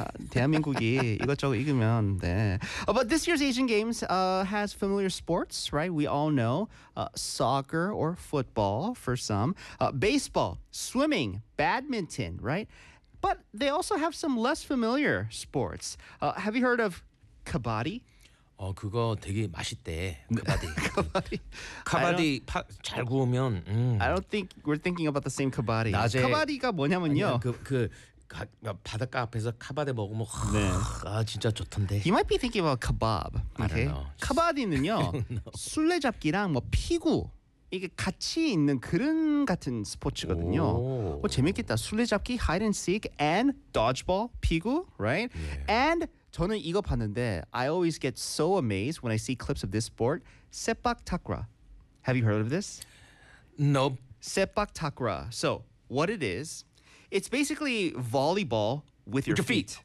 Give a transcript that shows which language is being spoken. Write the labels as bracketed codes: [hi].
[ko] 대한민국이 이것저것 이기면 네. [en] But this year's Asian Games has familiar sports, right? We all know soccer or football for some, baseball, swimming, badminton, right? But they also have some less familiar sports. Have you heard of kabaddi? [ko] 어 그거 되게 맛있대. 카바디. 카바디 잘 구우면 [en] I don't think we're thinking about the same kabaddi. [ko] 낮에 카바디가 뭐냐면요. 그 바닷가 앞에서 카바디 먹으면 네. 아 진짜 좋던데. [en] You might be thinking about kebab. Okay? I don't know. [ko] 카바디는요. 술래잡기랑 뭐 피구 이게 같이 있는 그런 같은 스포츠거든요. 뭐 재밌겠다. 술래잡기, [en] hide and seek and dodgeball, [ko] 피구, [en] right? Yeah. And [ko] 저는 이거 봤는데 [en] I always get so amazed when I see clips of this sport. 세빡타쿠라. Have you heard of this? Nope. [ko] 세빡타쿠라. [en] So, what it is, it's basically volleyball with your feet.